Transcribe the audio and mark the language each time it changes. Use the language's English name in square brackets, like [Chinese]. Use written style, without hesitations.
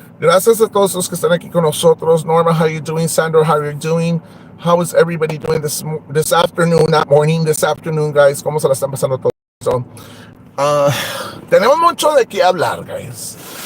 [Spanish] Gracias a todos los que están aquí con nosotros. [English] Norma, how you doing? Sandro, how are you doing? How is everybody doing this afternoon? Not morning, this afternoon, guys. [Spanish] ¿Cómo se la están pasando todos? So, tenemos mucho de qué hablar, guys.